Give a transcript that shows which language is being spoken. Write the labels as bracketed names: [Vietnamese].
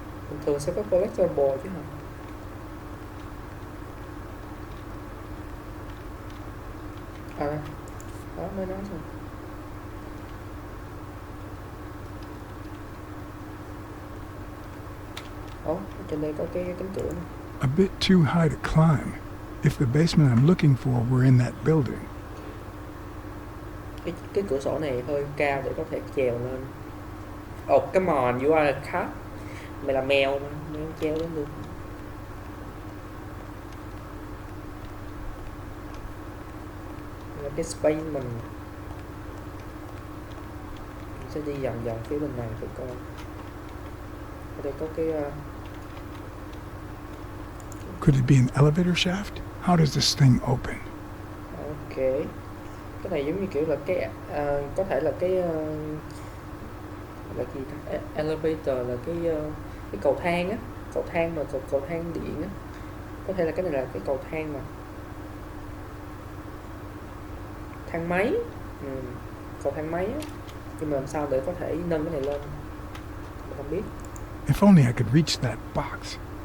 [Vietnamese] Bình thường sẽ có collectible chứ hả? Đó mới nói rồi. Trên đây có cái cánh cửa này. [English] A bit too high to climb. If the basement I'm looking for were in that building. [Vietnamese] Cái cửa sổ này hơi cao để có thể trèo lên. [English] Oh, come on, you are a cat. [Vietnamese] Mày là mèo mà, mày không treo lên được. Là cái space mình sẽ đi vòng vòng phía bên này thử coi. Ở đây có cái [English] Could it be an elevator shaft? How does this thing open? Ok. [Vietnamese] Cái này giống như kiểu là cái có thể là cái là gì ta? Elevator là cái cầu thang á, cầu thang mà cầu thang điện á. Có thể là cái này là cái cầu thang mà thang máy. Cầu thang máy á. Nhưng mà làm sao để có thể nâng cái này lên? Mình không biết. [English] If only I could reach that box.